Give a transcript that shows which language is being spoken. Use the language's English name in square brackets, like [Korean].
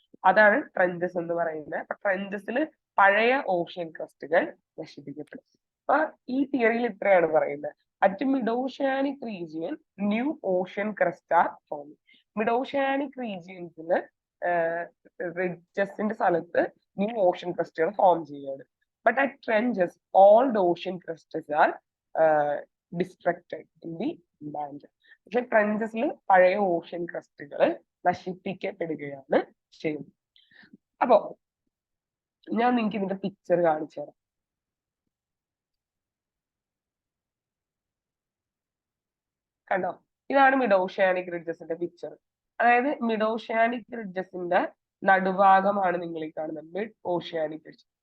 [Malayalam] അതാണ് ട്രെഞ്ചസ് എന്ന് പറയുന്നത്. അപ്പൊ ട്രെഞ്ചസിൽ പഴയ ഓഷ്യൻ ക്രസ്റ്റുകൾ നശിപ്പിക്കപ്പെടും. അപ്പൊ ഈ തിയറിയിൽ ഇത്രയാണ് പറയുന്നത്. [English] At mid oceanic region new ocean crust are form. [Malayalam] Mid oceanic റീജിയൻസിൽ റിഡ്ജസിന്റെ സ്ഥലത്ത് ന്യൂ ഓഷ്യൻ ക്രസ്റ്റുകൾ ഫോം ചെയ്യുകയാണ്. [English] But at trenches, old ocean crusts are destructed in the mantle. [Malayalam] പക്ഷെ ട്രെഞ്ചസിൽ പഴയ ഓഷ്യൻ ക്രസ്റ്റുകൾ നശിപ്പിക്കപ്പെടുകയാണ് ചെയ്യുന്നത്. അപ്പോ ഞാൻ നിങ്ങൾക്ക് ഇതിന്റെ പിക്ചർ കാണിച്ചു തരാം. കണ്ടോ? ഇതാണ് മിഡ് ഓഷ്യാനിക് റിഡ്ജസിന്റെ പിക്ചർ. അതായത് മിഡ് ഓഷ്യാനിക് റിഡ്ജസിന്റെ നടുഭാഗമാണ് നിങ്ങൾ ഈ കാണുന്നത്, മിഡ് ഓഷ്യാനിക് റിഡ്ജ്.